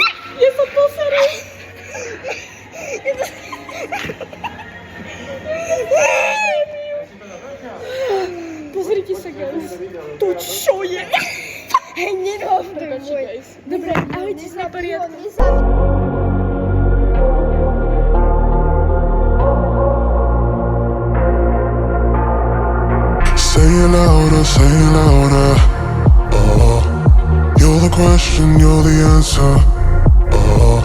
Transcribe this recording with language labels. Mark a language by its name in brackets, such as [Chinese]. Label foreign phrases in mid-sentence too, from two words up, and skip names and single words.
[Slovak] Ja sa poserem. Pozrite sa, guys. To čo je? Hej, nerob to Prepáčte, guys. Dobre, ahojte sa na poriadku. [English] Say it louder, oh. You're the question, you're the answer, oh.